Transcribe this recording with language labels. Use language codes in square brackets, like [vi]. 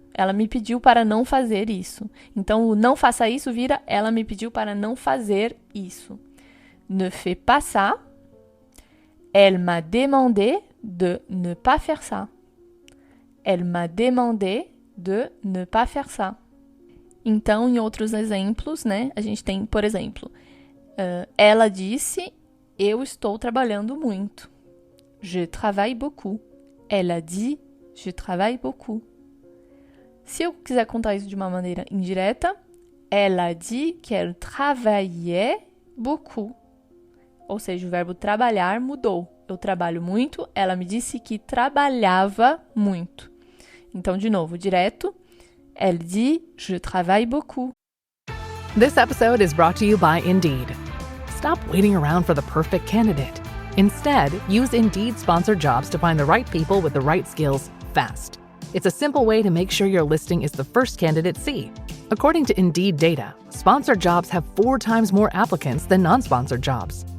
[pt] Ela me pediu para não fazer isso. Então, o não faça isso vira ela me pediu para não fazer isso. [fr] Ne fais pas ça. Elle m'a demandé de ne pas faire ça. Elle m'a demandé de ne pas faire ça. [pt] Então, em outros exemplos, né, a gente tem, por exemplo, ela disse, eu estou trabalhando muito. [fr] Je travaille beaucoup. Elle a dit, je travaille beaucoup. [pt] Se eu quiser contar isso de uma maneira indireta, [fr] elle a dit qu'elle travaillait beaucoup. [pt] Ou seja, o verbo trabalhar mudou. Eu trabalho muito, ela me disse que trabalhava muito. Então, de novo, direto, [fr] elle dit, je travaille beaucoup. [en] This episode is brought to you by Indeed. Stop waiting around for the perfect candidate. Instead, use Indeed sponsored jobs to find the right people with the right skills fast. It's a simple way to make sure your listing is the first candidates see. According to Indeed data, sponsored jobs have 4 times more applicants than non-sponsored jobs.